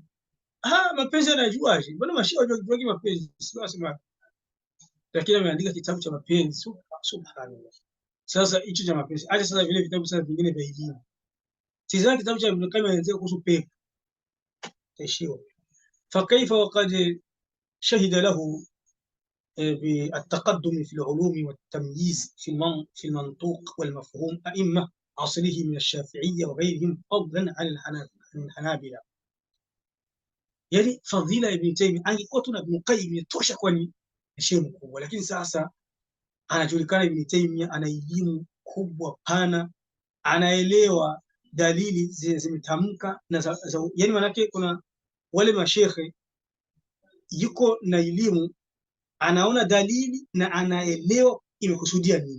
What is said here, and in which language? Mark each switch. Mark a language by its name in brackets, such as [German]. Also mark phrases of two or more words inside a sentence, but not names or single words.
[Swahili] Mapenzi anajuaje? Mbona mashia wajua mapenzi? Sema. Lakini ameandika kitabu cha mapenzi. Subhanallah. Sasa hicho cha mapenzi. Acha sasa vile vitabu sasa vingine vya elimu. Tizama kitabu cha Ibn Qayyim anaelezea kuhusu pepo. Taishiwa. [Arabic] فكيف وقد شهد له بالتقدم في العلوم والتمييز في المنطوق والمفهوم أئمة عصره من الشافعية وغيرهم فضلا عن الحنابلة. [Swahili] Yani fadhila ya Ibn Taymiyyah angekuwa tu na Ibn Qayyim itosha, kwani ni shehe mkubwa, lakini sasa anajulikana Ibn Taymiyyah ana elimu kubwa pana, anaelewa dalili zimetamka na yani manake kuna wale mashehe yuko na elimu, anaona dalili na anaelewa imekusudia nini.